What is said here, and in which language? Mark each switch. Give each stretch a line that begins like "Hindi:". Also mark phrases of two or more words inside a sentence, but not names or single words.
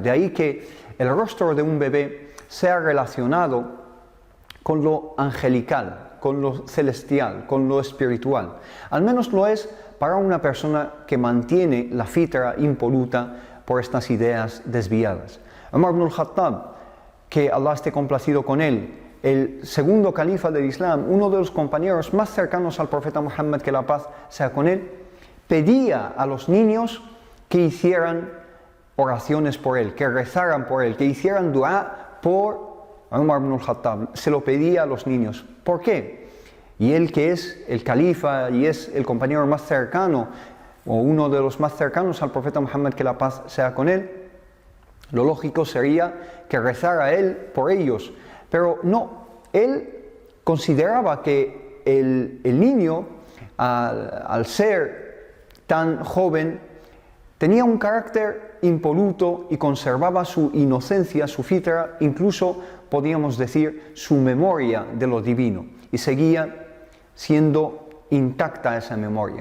Spanish: De ahí que el rostro de un bebé sea relacionado con lo angelical, con lo celestial, con lo espiritual. Al menos lo es para una persona que mantiene la fitra impoluta por estas ideas desviadas. Umar ibn al-Khattab, que Allah esté complacido con él, el segundo califa del Islam, uno de los compañeros más cercanos al profeta Muhammad, que la paz sea con él, pedía a los niños que hicieran oraciones por él, que rezaran por él, que hicieran dua por Umar ibn al-Khattab. Se lo pedía a los niños. ¿Por qué? Y él, que es el califa y es el compañero más cercano, o uno de los más cercanos al profeta Muhammad, que la paz sea con él, lo lógico sería que rezara a él por ellos. Pero no, él consideraba que el niño, al ser tan joven, tenía un carácter impoluto y conservaba su inocencia, su fitra, incluso podríamos decir su memoria de lo divino, y seguía siendo intacta esa memoria.